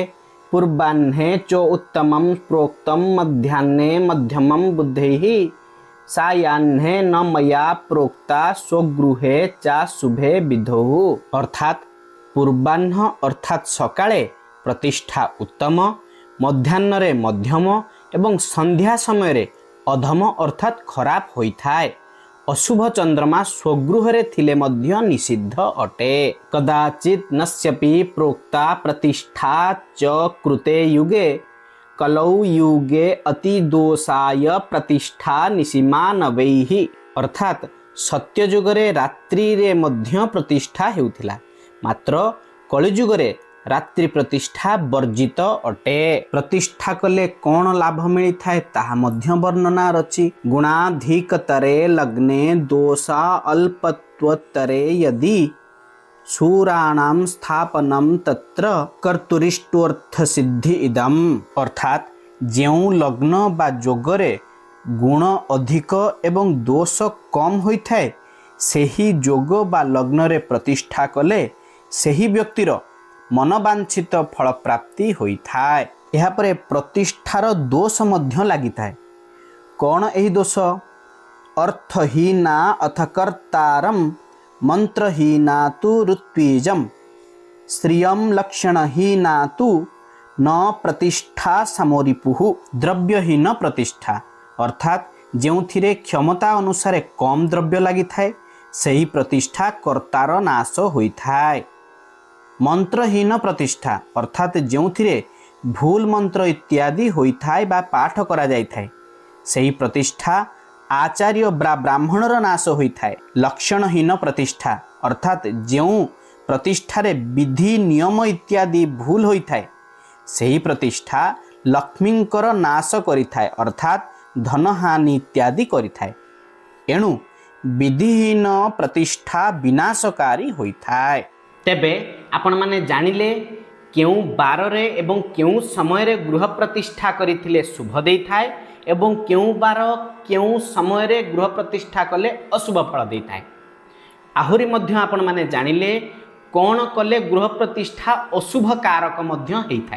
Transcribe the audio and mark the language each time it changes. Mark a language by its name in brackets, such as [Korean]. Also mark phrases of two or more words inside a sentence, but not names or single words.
[Sanskrit] पूर्वाह्ने च उत्तमं प्रोक्तम, मध्याह्ने मध्यमं बुद्धैहि, सायाह्ने न मया प्रोक्ता स्वगृहे चा शुभे विधौ। [Odia] ଅର୍ଥାତ ପୂର୍ବାହ୍ନ ଅର୍ଥାତ ସକାଳେ ପ୍ରତିଷ୍ଠା ଉତ୍ତମ, ମଧ୍ୟାହ୍ନ ରେ ମଧ୍ୟମ ଏବଂ ସନ୍ଧ୍ୟା ସମୟ ରେ ଅଧମ ଅର୍ଥାତ ଖରାପ ହୋଇଥାଏ। ଅଶୁଭ ଚନ୍ଦ୍ରମା ସ୍ୱଗୃହ ରେ ଥିଲେ ମଧ୍ୟ ନିଷିଦ୍ଧ ଅଟେ। [Sanskrit] कदाचित नस्यपि प्रोक्ता प्रतिष्ठा च कृते युगे, कलौ युगे अति दोषाय प्रतिष्ठा निशिमानवैहि। [Odia] ଅର୍ଥାତ ସତ୍ୟ ଯୁଗରେ ରାତ୍ରି ରେ ମଧ୍ୟ ପ୍ରତିଷ୍ଠା ହେଉଥିଲା, ମାତ୍ର କଳିଯୁଗରେ ରାତ୍ରି ପ୍ରତିଷ୍ଠା ବର୍ଜିତ ଅଟେ। ପ୍ରତିଷ୍ଠା କଲେ କଉଣ ଲାଭ ମିଳି ଥାଏ ତାହା ମଧ୍ୟ ବର୍ଣ୍ଣନା ରଚି। [Sanskrit] गुणाधिकतरे लग्ने दोषा अल्पत्वतरे यदि शूराणाम स्थापनम तत्र कर्तुरिष्टोर्थ सिद्धि इदम। [Odia] ଅର୍ଥାତ ଯେଉଁ ଲଗ୍ନ ବା ଯୋଗରେ ଗୁଣ ଅଧିକ ଏବଂ ଦୋଷ କମ ହୋଇଥାଏ, ସେହି ଯୋଗ ବା ଲଗ୍ନ ରେ ପ୍ରତିଷ୍ଠା କଲେ ସେହି ବ୍ୟକ୍ତିର ମନବାଞ୍ଛିତ ଫଳ ପ୍ରାପ୍ତି ହୋଇଥାଏ। ଏହା ପରେ ପ୍ରତିଷ୍ଠାର ଦୋଷ ମଧ୍ୟ ଲାଗିଥାଏ। କଉଣ ଏହି ଦୋଷ? [Sanskrit] अर्थहीना अथ कर्तारम, मंत्रहीना तु ऋत्विजम, श्रियम लक्षणहीना तु न प्रतिष्ठा समोरिपुहु। [Odia] ଦ୍ରବ୍ୟହୀନ ପ୍ରତିଷ୍ଠା ଅର୍ଥାତ ଯେଉଁଥିରେ କ୍ଷମତା ଅନୁସାରେ କମ ଦ୍ରବ୍ୟ ଲାଗିଥାଏ ସେହି ପ୍ରତିଷ୍ଠା କର୍ତ୍ତାର ନାଶ ହୋଇଥାଏ। ମନ୍ତ୍ରହୀନ ପ୍ରତିଷ୍ଠା ଅର୍ଥାତ ଯେଉଁଥିରେ ଭୁଲ ମନ୍ତ୍ର ଇତ୍ୟାଦି ହୋଇଥାଏ ବା ପାଠ କରା ଯାଇଥାଏ ସେହି ପ୍ରତିଷ୍ଠା ଆଚାର୍ଯ୍ୟ ବ୍ରାହ୍ମଣର ନାଶ ହୋଇଥାଏ। ଲକ୍ଷଣହୀନ ପ୍ରତିଷ୍ଠା ଅର୍ଥାତ ଯେଉଁ ପ୍ରତିଷ୍ଠାରେ ବିଧି ନିୟମ ଇତ୍ୟାଦି ଭୁଲ ହୋଇଥାଏ ସେହି ପ୍ରତିଷ୍ଠା ଲକ୍ଷ୍ମୀଙ୍କର ନାଶ କରିଥାଏ, ଅର୍ଥାତ ଧନହାନି ଇତ୍ୟାଦି କରିଥାଏ। ଏଣୁ ବିଧିହୀନ ପ୍ରତିଷ୍ଠା ବିନାଶକାରୀ ହୋଇଥାଏ। ତେବେ ଆପଣ ମାନେ ଜାଣିଲେ କେଉଁ ବାର ରେ ଏବଂ କେଉଁ ସମୟ ରେ ଗୃହ ପ୍ରତିଷ୍ଠା କରିଥିଲେ ଶୁଭ ଦେଇଥାଏ ଏବଂ କେଉଁ ବାର କେଉଁ ସମୟ ରେ ଗୃହ ପ୍ରତିଷ୍ଠା କଲେ ଅଶୁଭ ଫଳ ଦେଇଥାଏ। ଆହୁରି ମଧ୍ୟ ଆପଣ ମାନେ ଜାଣିଲେ କଉଣ କଲେ ଗୃହ ପ୍ରତିଷ୍ଠା ଅଶୁଭ କାରକ ମଧ୍ୟ ହେଇଥାଏ।